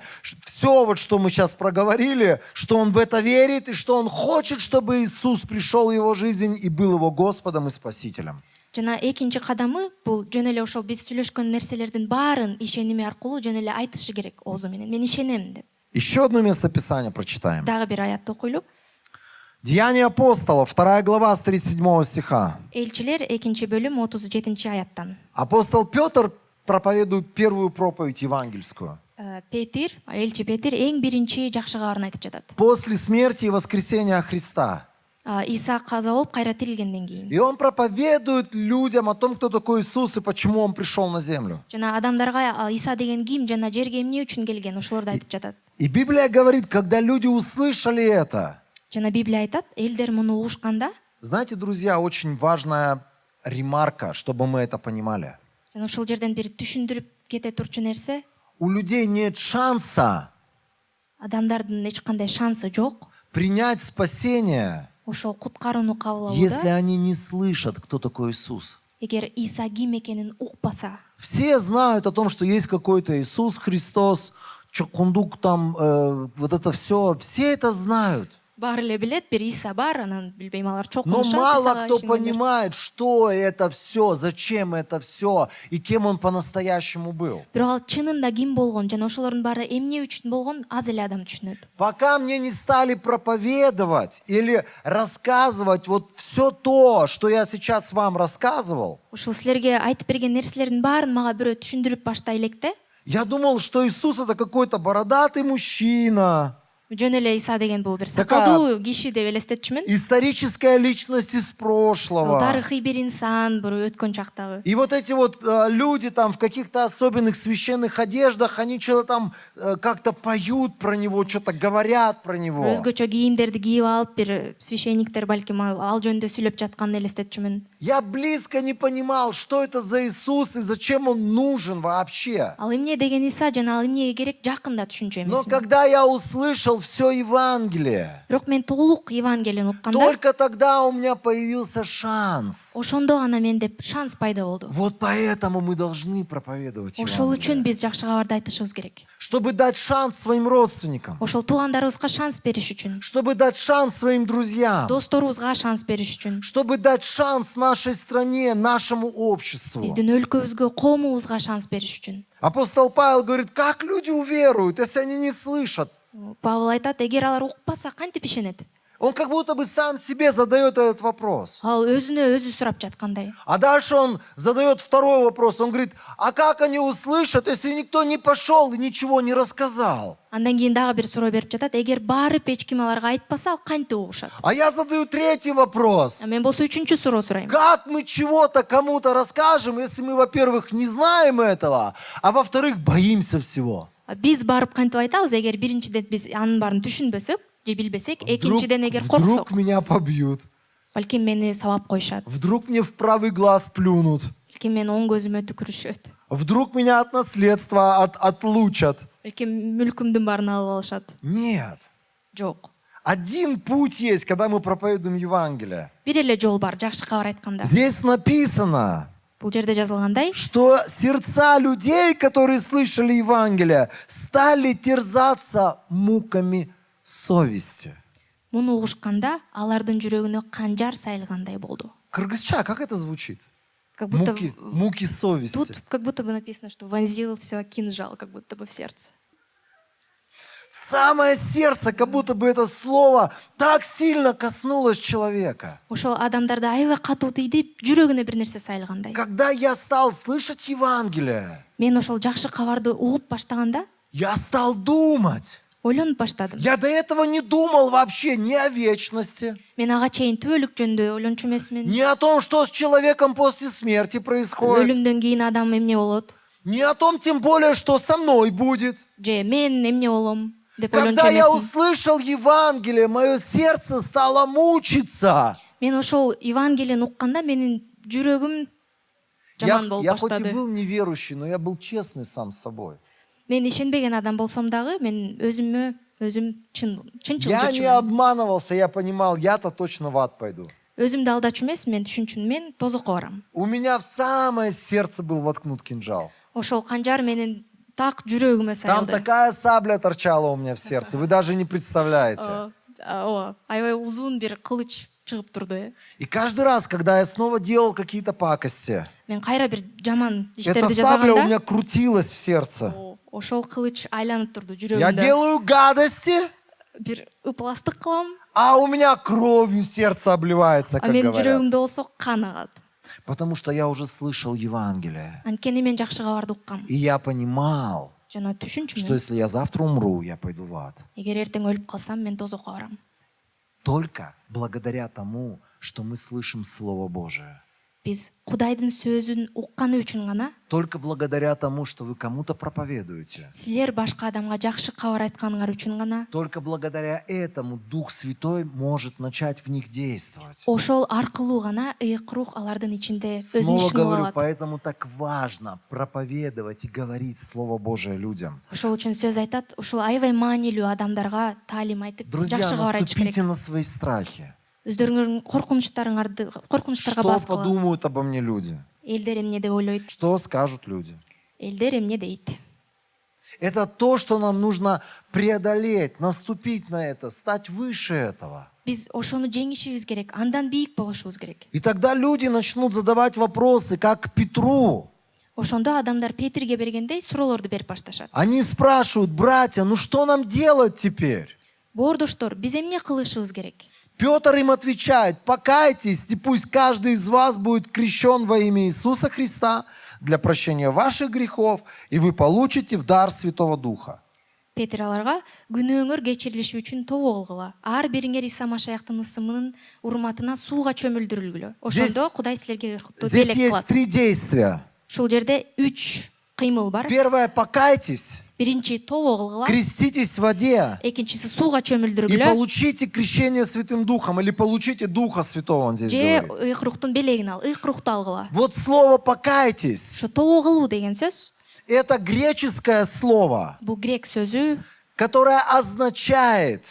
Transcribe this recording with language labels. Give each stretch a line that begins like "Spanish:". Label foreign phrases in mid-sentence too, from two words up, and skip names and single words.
Russian: Все, вот что мы сейчас проговорили, что он в это верит, и что он хочет, чтобы Иисус пришел в его жизнь и был его Господом и Спасителем.
Kyrgyz: Жана экинчи кадамы бул жөн эле ошол биз сүйлөшкөн нерселердин баарын ишеними аркылуу жөн эле айтышы керек оозу менен. Мен ишенем деп.
Russian: Еще одно место Писания прочитаем.
Kyrgyz: Дагы бир аятты окуйлу.
Russian: Деяния апостолов, 2 глава с 37 стиха.
Kyrgyz: Элчилер 2 бөлүм 37 аяттан.
Russian: Апостол Петр проповедует первую проповедь евангельскую.
Kyrgyz: Элчи Петир эң биринчи жакшы кабарын айтып жатат.
Russian: После смерти и воскресения Христа.
Kyrgyz: Иса каза болуп кайра тирилгенден кийин.
Russian: И он проповедует людям о том, кто такой Иисус и почему он пришел на землю.
Kyrgyz: Жана адамдарга Иса деген ким жана жерге эмне үчүн келген ошолорду айтып жатат.
Russian: И Библия говорит, когда люди услышали это,
Kyrgyz: Жана Библия айтат, элдер муну угушканда,
Russian: знаете, друзья, очень важная ремарка, чтобы мы это понимали.
Kyrgyz: жана ошол жерден бир түшүндүрүп кете турчу нерсе,
Russian: У людей нет шанса
Kyrgyz: адамдардын эч кандай шансы жок.
Russian: принять спасение,
Kyrgyz: Ошол куткарууну кабыл
Russian: если
Kyrgyz: алууда,
Russian: они не слышат, кто такой Иисус.
Kyrgyz: эгер Иса ким экенин укпаса.
Russian: Все знают о том, что есть какой-то Иисус Христос, Чокундук там, вот это все это знают.
Kyrgyz: Баары эле билет, бир Иса бар, анан билбейм алар чоң
Russian: Но
Kyrgyz: конушат.
Russian: мало
Kyrgyz: Исага
Russian: кто
Kyrgyz: ишенгендер.
Russian: понимает, что это все, зачем это все и кем он по-настоящему был.
Kyrgyz: Бирок ал чынында ким болгон жана ошолордун баары эмне үчүн болгон аз эле адам түшүнөт.
Russian: Пока мне не стали проповедовать или рассказывать вот все то, что я сейчас вам рассказывал,
Kyrgyz: Ушул силерге айтып берген нерселердин баарын мага бирөө түшүндүрүп баштай электе,
Russian: я думал, что Иисус это какой-то бородатый мужчина,
Kyrgyz: жөн эле Иса деген бул бир
Russian: Такая-
Kyrgyz: сакалдуу киши деп элестетчүмүн.
Russian: историческая личность из прошлого.
Kyrgyz: Тарыхый бир инсан, бир өткөн чактагы.
Russian: И вот эти вот люди там в каких-то особенных священных одеждах, они что-то там как-то поют про него, что-то говорят про него.
Kyrgyz: Өзгөчө кийимдерди кийип алып, бир священниктер балким ал жөнүндө сүйлөп жатканын элестетчүмүн.
Russian: Я близко не понимал, что это за Иисус и зачем он нужен вообще.
Kyrgyz: Ал эмне деген Иса жана ал эмнеге керек жакында түшүнчү
Russian: Но
Kyrgyz: эмесмин.
Russian: когда я услышал все Евангелие,
Kyrgyz: Бирок мен толук Евангелияны укканда,
Russian: только тогда у меня появился шанс.
Kyrgyz: ошондо гана менде шанс пайда болду.
Russian: Вот поэтому мы должны проповедовать
Kyrgyz: Ошол үчүн
Russian: Евангелие.
Kyrgyz: биз жакшы кабарды айтышыбыз керек.
Russian: Чтобы дать шанс своим родственникам,
Kyrgyz: Ошол туугандарыбызга шанс бериш үчүн,
Russian: чтобы дать шанс своим друзьям,
Kyrgyz: досторубузга шанс бериш үчүн,
Russian: чтобы дать шанс нашей стране, нашему обществу.
Kyrgyz: биздин өлкөбүзгө, коомубузга шанс бериш үчүн.
Russian: Апостол Павел говорит, как люди уверуют, если они не слышат?
Kyrgyz: Павел айтат, эгер алар укпаса кантип ишенет?
Russian: Он как будто бы сам себе задает этот вопрос.
Kyrgyz: Ал өзүнө өзү сурап жаткандай.
Russian: А дальше он задает второй вопрос. Он говорит, а как они услышат, если никто не пошел и ничего не рассказал?
Kyrgyz: Андан кийин дагы бир суроо берип жатат, эгер барып эч ким аларга айтпаса, ал кантип угушат?
Russian: А я задаю третий вопрос.
Kyrgyz: Мен болсо үчүнчү суроо сурайм.
Russian: Как мы чего-то кому-то расскажем, если мы, во-первых, не знаем этого, а во-вторых, боимся всего?
Kyrgyz: Биз барып кантип айтабыз, эгер биринчиден биз анын баарын түшүнбөсөк же билбесек, экинчиден эгер
Russian: Вдруг
Kyrgyz: корксок,
Russian: меня побьют,
Kyrgyz: балким мени сабап коюшат,
Russian: вдруг мне в правый глаз плюнут,
Kyrgyz: балким мени оң көзүмө түкүрүшөт,
Russian: вдруг меня от наследства отлучат.
Kyrgyz: балким мүлкүмдүн баарын алып алышат.
Russian: Нет.
Kyrgyz: Жок.
Russian: Один путь есть, когда мы проповедуем Евангелие.
Kyrgyz: Бир эле жол бар, жакшы кабар айтканда.
Russian: Здесь написано,
Kyrgyz: Бул жерде жазылгандай,
Russian: что сердца людей, которые слышали Евангелие, стали терзаться муками совести.
Kyrgyz: муну угушканда алардын жүрөгүнө канжар сайылгандай болду. Кыргызча,
Russian: как это звучит? Как будто Муки совести. тут как будто бы написано, что вонзился кинжал, как будто бы в сердце. В самое сердце, как будто бы это слово так сильно коснулось человека.
Kyrgyz: Ошол адамдарды аябай катуу тийди, жүрөгүнө бир нерсе сайылгандай.
Russian: Когда я стал слышать Евангелие,
Kyrgyz: Мен ошол жакшы кабарды угуп баштаганда,
Russian: я стал думать,
Kyrgyz: ойлонуп баштадым.
Russian: Я до этого не думал вообще ни о вечности,
Kyrgyz: Мен ага чейин түбөлүк жөнүндө ойлончу эмесмин.
Russian: ни о том, что с человеком после смерти происходит,
Kyrgyz: Өлүмдөн кийин адам эмне болот?
Russian: ни о том, тем более, что со мной будет.
Kyrgyz: Же мен эмне болом деп ойлончу
Russian: Когда я
Kyrgyz: эмесмин.
Russian: услышал Евангелие, мое сердце стало мучиться.
Kyrgyz: Мен ошол Евангелияны укканда менин жүрөгүм жаман болуп
Russian: Я хоть и
Kyrgyz: баштады.
Russian: был неверующий, но я был честный сам с собой.
Kyrgyz: Мен ишенбеген адам болсом дагы мен өзүм чынчыл
Russian: Я не
Kyrgyz: жүрчүмүн.
Russian: обманывался, я понимал, я-то точно в ад пойду.
Kyrgyz: Өзүмдү алдачу эмес, мен түшүнчүмүн, мен тозокко барам.
Russian: У меня в самое сердце был воткнут кинжал.
Kyrgyz: Ошол канжар менин так жүрөгүмө
Russian: Там
Kyrgyz: сайылды.
Russian: такая сабля торчала у меня в сердце, вы даже не представляете.
Kyrgyz: Ооба, аябай узун бир кылыч чыгып турду.
Russian: И каждый раз, когда я снова делал какие-то пакости,
Kyrgyz: Мен кайра бир жаман
Russian: эта
Kyrgyz: иштерди
Russian: сабля у
Kyrgyz: жасаганда,
Russian: меня крутилась в сердце.
Kyrgyz: ошол кылыч айланып турду
Russian: Я
Kyrgyz: жүрөгүмдө.
Russian: делаю гадости,
Kyrgyz: Бир ыпластык кылам,
Russian: а у меня кровью сердце обливается, а как
Kyrgyz: менин
Russian: говорят.
Kyrgyz: жүрөгүмдө болсо кан агат.
Russian: Потому что я уже слышал Евангелие.
Kyrgyz: Анткени мен жакшы кабарды уккам.
Russian: И я понимал,
Kyrgyz: Жана
Russian: что
Kyrgyz: түшүнчүмүн.
Russian: если я завтра умру, я пойду в ад.
Kyrgyz: Эгер эртең өлүп калсам, мен тозокко барам.
Russian: Только благодаря тому, что мы слышим Слово Божие.
Kyrgyz: Биз Кудайдын сөзүн укканы үчүн гана,
Russian: Только благодаря тому, что вы кому-то проповедуете.
Kyrgyz: силер башка адамга жакшы кабар айтканыңар үчүн гана,
Russian: Только благодаря этому Дух Святой может начать в них действовать.
Kyrgyz: ошол аркылуу гана ыйык рух алардын ичинде өзүн
Russian: Снова
Kyrgyz: ишин кыла
Russian: говорю,
Kyrgyz: алат.
Russian: поэтому так важно проповедовать и говорить Слово Божие людям.
Kyrgyz: Ошол үчүн сөз айтат, ушул аябай маанилүү адамдарга таалим айтып,
Russian: Друзья,
Kyrgyz: жакшы кабар айтыш керек.
Russian: наступите на свои страхи.
Kyrgyz: Өздөрүңөрдүн коркунучтарга
Russian: Что
Kyrgyz: бас кылып,
Russian: подумают обо мне люди?
Kyrgyz: элдер эмне деп ойлойт,
Russian: Что скажут люди?
Kyrgyz: элдер эмне дейт.
Russian: Это то, что нам нужно преодолеть, наступить на это, стать выше этого.
Kyrgyz: Биз ошону жеңишибиз керек, андан бийик болушубуз керек.
Russian: И тогда люди начнут задавать вопросы, как к Петру.
Kyrgyz: Ошондо адамдар Петрге бергендей суроолорду берип башташат.
Russian: Они спрашивают: братья, ну что нам делать теперь?
Kyrgyz: Боордоштор, биз эмне кылышыбыз керек?
Russian: Петр им отвечает: покайтесь, и пусть каждый из вас будет крещен во имя Иисуса Христа для прощения ваших грехов, и вы получите в дар Святого Духа.
Kyrgyz: Петр аларга күнөөңөр кечирилиши үчүн тобо кылгыла. Ар бириңер Иса Машаяктын ысымынын урматына сууга чөмүлдүрүлгүлө. Ошондо Кудай силерге
Russian: Здесь
Kyrgyz: белек
Russian: есть
Kyrgyz: кылат.
Russian: 3 действия.
Kyrgyz: Ушул жерде 3 кыймыл бар.
Russian: Первое: покайтесь,
Kyrgyz: Биринчи тобо кылгыла,
Russian: креститесь в воде
Kyrgyz: экинчиси сууга
Russian: и
Kyrgyz: чөмүлдүрүлгүлө.
Russian: получите крещение Святым Духом, или получите Духа Святого, он здесь
Kyrgyz: Же
Russian: говорит.
Kyrgyz: ыйык рухтун белегин ал, ыйык рухту алгыла.
Russian: Вот слово «покайтесь»
Kyrgyz: Ошо тобо кылуу деген сөз, —
Russian: это греческое слово,
Kyrgyz: бул грек сөзү,
Russian: которое означает